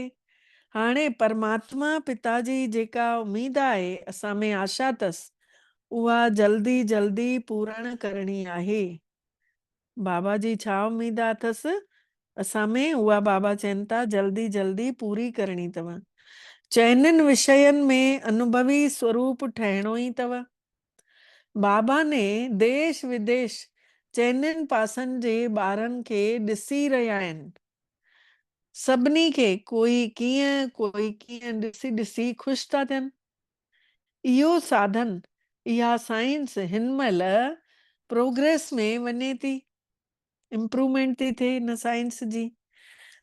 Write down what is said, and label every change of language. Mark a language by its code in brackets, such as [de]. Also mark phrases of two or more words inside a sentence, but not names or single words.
[sd] हाणे परमात्मा पिता जी जेका उम्मीद आहे, असां में आशा अथसि, उहा जल्दी जल्दी पूर्ण करणी आहे। बाबा जी छा उम्मीद अथसि असां में, उहा बाबा चवनि था जल्दी जल्दी पूरी करणी अथव। चइनिनि विषयनि में अनुभवी स्वरूप ठहिणो ई अथव। बाबा ने देश विदेश चइनिनि पासनि जे ॿारनि खे ॾिसी रहिया आहिनि। सभिनी खे कोई कीअं ॾिसी ॾिसी ख़ुशि था थियनि। इहो साधन, इहा साइंस हिन महिल प्रोग्रेस में वञे थी, इम्प्रूवमेंट थी थिए हिन साइंस जी।